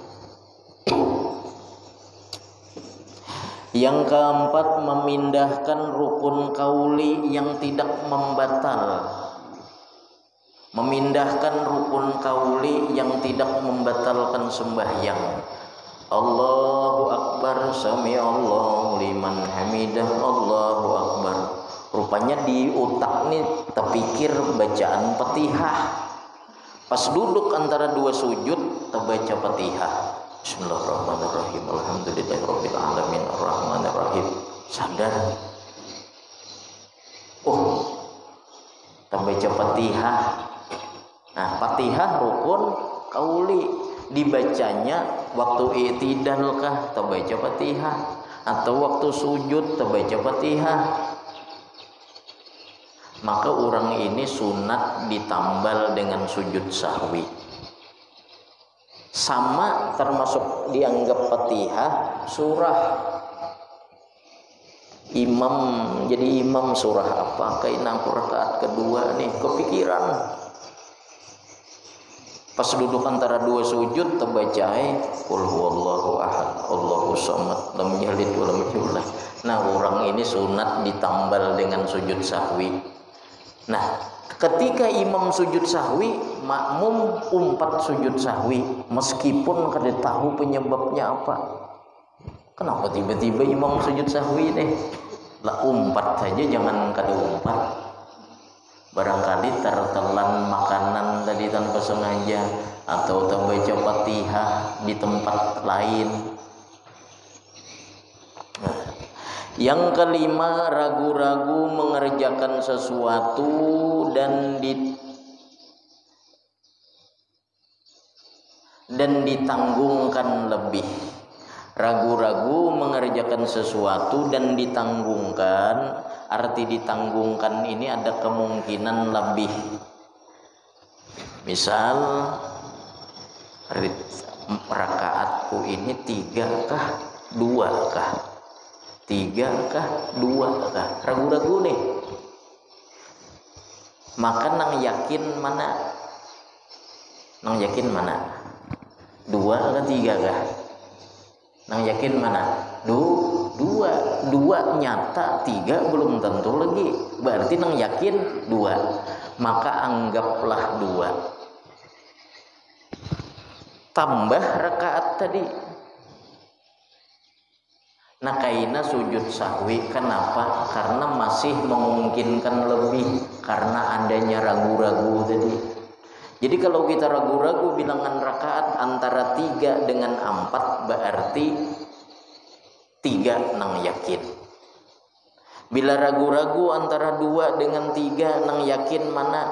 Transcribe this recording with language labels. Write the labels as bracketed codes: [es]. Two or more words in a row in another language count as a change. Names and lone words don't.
[bjn] Yang keempat, memindahkan rukun kauli yang tidak membatal. Memindahkan rukun kauli yang tidak membatalkan sembahyang. [ar] الله أكبر، سمع الله لمن حمده، الله أكبر. [bjn] Rupanya di otak nih terpikir bacaan Fatihah. Pas duduk antara 2 sujud terbaca Fatihah. [ar] بسم الله الرحمن الرحيم. الحمد لله رب العالمين الرحمن الرحيم. [bjn] Sadar. Oh, terbaca Fatihah. Nah, Fatihah rukun kauli, dibacanya waktu i'tidal kah terbaca Fatihah, atau waktu sujud terbaca Fatihah. Maka orang ini sunat ditambal dengan sujud sahwi. Sama termasuk dianggap Fatihah surah. Imam jadi imam surah apa kayak rakaat kedua nih kepikiran. Pas duduk antara 2 sujud terbacai [ar] قل هو الله أحد الله الصمد لم يلد ولم يولد. [bjn] Nah, orang ini sunat ditambal dengan sujud sahwi. Nah, ketika imam sujud sahwi, makmum umpat sujud sahwi meskipun kada tahu penyebabnya apa. Kenapa tiba-tiba imam sujud sahwi deh? Lah umpat saja, jangan kada umpat. Barangkali tertelan makanan tadi tanpa sengaja, atau terbaca Fatihah di tempat lain. Nah, yang kelima, ragu-ragu mengerjakan sesuatu dan ditanggungkan lebih. Ragu-ragu mengerjakan sesuatu dan ditanggungkan. Arti ditanggungkan ini ada kemungkinan lebih. Misal rakaatku ini 3 kah 2 kah, 3 kah 2 kah, ragu-ragu nih. Maka nang yakin mana? Nang yakin mana? 2 atau 3 kah? Nang yakin mana? 2 nyata, 3 belum tentu lagi. Berarti nang yakin 2. Maka anggaplah 2 tambah rakaat tadi. Nah, kaina sujud sahwi. Kenapa? Karena masih memungkinkan lebih, karena adanya ragu-ragu tadi. Jadi kalau kita ragu-ragu bilangan rakaat antara 3 dengan 4, berarti 3 nang yakin. Bila ragu-ragu antara 2 dengan 3 nang yakin mana?